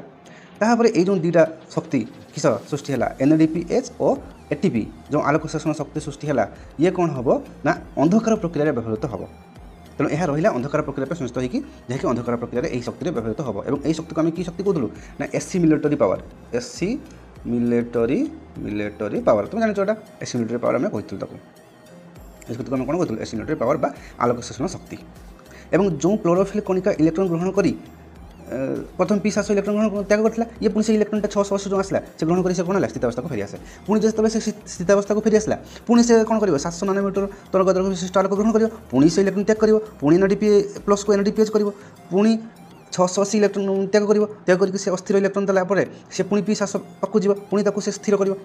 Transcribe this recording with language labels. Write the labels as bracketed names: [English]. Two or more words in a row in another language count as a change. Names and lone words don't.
[Odia] ତାପରେ এই ଯେଉଁ ଦୁଇଟା ଶକ୍ତି କିସ ସୃଷ୍ଟି ହେଲା NADPH ଓ ATP ଯେଉଁ ଆଲୋକ ଶୋଷଣ ଶକ୍ତି ସୃଷ୍ଟି ହେଲା, ଇଏ କ'ଣ ହେବ ନା ଅନ୍ଧକାର ପ୍ରକ୍ରିୟାରେ ବ୍ୟବହୃତ ହେବ। ତେଣୁ ଏହା ରହିଲା ଅନ୍ଧକାର ପ୍ରକ୍ରିୟା ପାଇଁ ସଂଯୁକ୍ତ ହୋଇକି, ଯାହାକି ଅନ୍ଧକାର ପ୍ରକ୍ରିୟାରେ ଏହି ଶକ୍ତିରେ ବ୍ୟବହୃତ ହେବ ଏବଂ ଏହି ଶକ୍ତିକୁ ଆମେ କି ଶକ୍ତି କହୁଥିଲୁ ନା [English] assimilatory power. assimilatory power [Odia] ତୁମେ ଜାଣିଛ ଏଇଟା [English] assimilatory power [Odia] ଆମେ କହିଥିଲୁ ତାକୁ। ଏଇ ଶକ୍ତିକୁ ଆମେ କ'ଣ କହିଥିଲୁ [English] assimilatory power [Odia] ବା ଆଲୋକ ଶୋଷଣ ଶକ୍ତି। ଏବଂ ଯେଉଁ କ୍ଲୋରୋଫିଲ୍ କଣିକା ଇଲେକ୍ଟ୍ରନ୍ ଗ୍ରହଣ କରି ପ୍ରଥମେ P700 ଇଲେକ୍ଟ୍ରନ୍ ଗ୍ରହଣ ତ୍ୟାଗ କରିଥିଲା, ଇଏ ପୁଣି ସେ ଇଲେକ୍ଟ୍ରନ୍ଟା 680 ଯେଉଁ ଆସିଲା ସେ ଗ୍ରହଣ କରି ସେ କ'ଣ ହେଲା, ସ୍ଥିତାବସ୍ଥାକୁ ଫେରି ଆସେ। ପୁଣି ଯେତେବେଳେ ସେ ସ୍ଥିତାବସ୍ଥାକୁ ଫେରି ଆସିଲା ପୁଣି ସେ କ'ଣ କରିବ, 700 ନାନୋମିଟର ତରଙ୍ଗ ଦୈର୍ଘ୍ୟ ବିଶିଷ୍ଟ ଆଲୋକ ଗ୍ରହଣ କରିବ, ପୁଣି ସେ ଇଲେକ୍ଟ୍ରନ୍ ତ୍ୟାଗ କରିବ, ପୁଣି NADP+କୁ NADPH କରିବ, ପୁଣି 680 ଇଲେକ୍ଟ୍ରନ୍ ତ୍ୟାଗ କରିବ, ତ୍ୟାଗ କରିକି ସେ ଅସ୍ଥିର ଇଲେକ୍ଟ୍ରନ୍ ଦେଲା ପରେ ସେ ପୁଣି P700 ପାଖକୁ ଯିବ, ପୁଣି ତାକୁ ସେ ସ୍ଥିର କରିବ।